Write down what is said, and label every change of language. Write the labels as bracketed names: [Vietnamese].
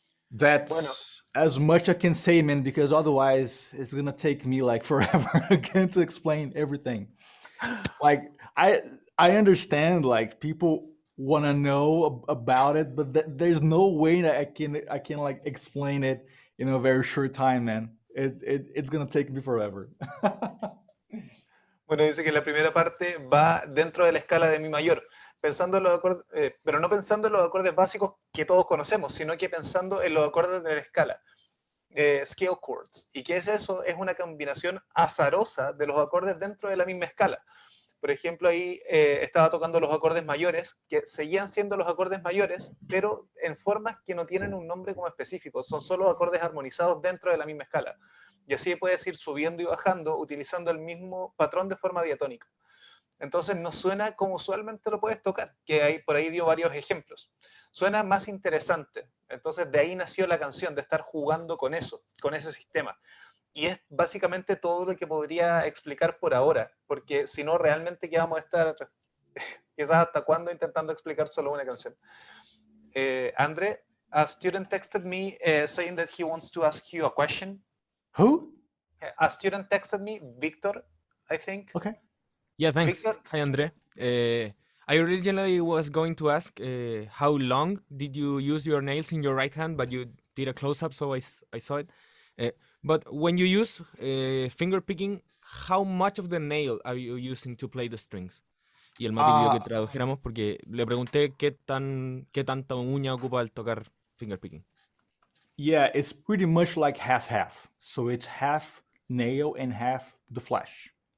[English] That's as much I can say, man, because otherwise it's gonna take me like forever again to explain everything. Like I understand like people want to know about it, but there's no way that I can like explain it in a very short time, man. It's gonna take me forever. [Spanish] Bueno, dice que la primera parte va dentro de la escala de mi mayor, pensando en los acordes, pero no pensando en los acordes básicos que todos conocemos, sino que pensando en los acordes de la escala, scale chords. ¿Y qué es eso? Es una combinación azarosa de los acordes dentro de la misma escala. Por ejemplo, ahí estaba tocando los acordes mayores, que seguían siendo los acordes mayores, pero en formas que no tienen un nombre como específico, son solo acordes armonizados dentro de la misma escala. Y así puedes ir subiendo y bajando utilizando el mismo patrón de forma diatónica. Entonces no suena como usualmente lo puedes tocar, que ahí, por ahí dio varios ejemplos. Suena más interesante. Entonces de ahí nació la canción, de estar jugando con eso, con ese sistema. Y es básicamente todo lo que podría explicar por ahora, porque si no, realmente que vamos a estar quizás hasta cuándo intentando explicar solo una canción. [English] André, a student texted me saying that he wants to ask you a question. Who? A student texted me, Victor, I think. Okay. Yeah, thanks. Victor? Hi, André. I originally was going to ask how long did you use your nails in your right hand, but you did a close-up, so I saw it. But when you use finger picking, how much of the nail are you using to play the strings? [Spanish] Y el Mati pidió que tradujéramos porque le pregunté qué tanta uña ocupa al tocar finger picking. [English] Yeah, it's pretty much like half-half. So it's half nail and half the flesh.